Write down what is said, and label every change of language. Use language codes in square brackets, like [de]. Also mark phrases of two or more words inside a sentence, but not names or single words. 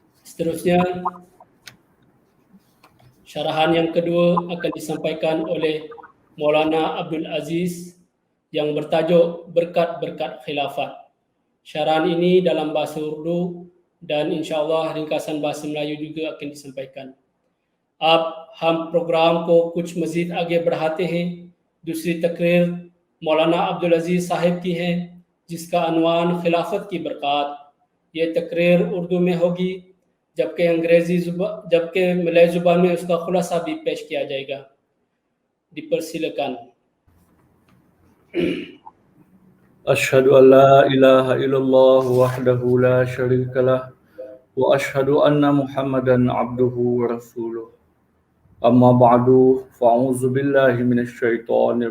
[ms] Seterusnya, syarahan yang kedua akan disampaikan oleh Maulana Abdul Aziz yang bertajuk Berkat-Berkat Khilafat. Syarahan ini dalam bahasa Urdu dan insyaAllah ringkasan bahasa Melayu juga akan disampaikan. [ur] اب ہم پروگرام کو کچھ مزید آگے بڑھاتے ہیں. دوسری تقریر مولانا عبدالعزیز صاحب کی ہے جس کا عنوان خلافت کی برکات. یہ تقریر اردو میں ہوگی جبکہ ملے زبان میں اس کا خلاصہ بھی پیش کیا جائے گا. [ms] Dipersilakan. [ar] أشهد أن لا إله إلا الله وحده لا شريك له وأشهد أن محمدا عبده ورسوله أما بعد فأعوذ بالله من الشيطان